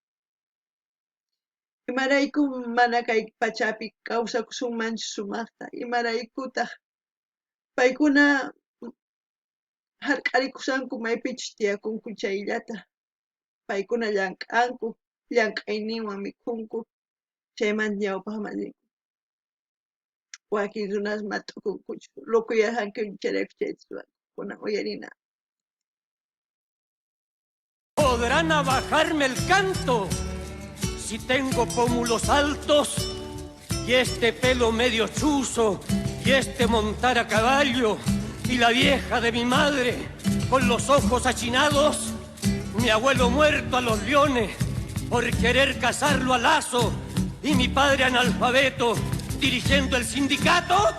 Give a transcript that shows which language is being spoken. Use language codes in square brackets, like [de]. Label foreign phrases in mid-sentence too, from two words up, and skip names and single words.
[qu] Imarayku mana kay pachapi kawsakusunmanchu sumaqta, imaraykutaq paykuna hark'arikusanku maypichus tiyakunku chayllata, paykuna llank'anku, llank'ayninwan mikhunku, chayman ñawpaqman wakin runas mat'ukunkuchu, lukuyarqanku chayraykun chayta ruwaqkuna uyarina. [es] Podrán abajarme el canto si tengo pómulos altos y este pelo medio chuzo y este montar a caballo y la vieja de mi madre con los ojos achinados, mi abuelo muerto a los leones por querer casarlo a lazo y mi padre analfabeto dirigiendo el sindicato.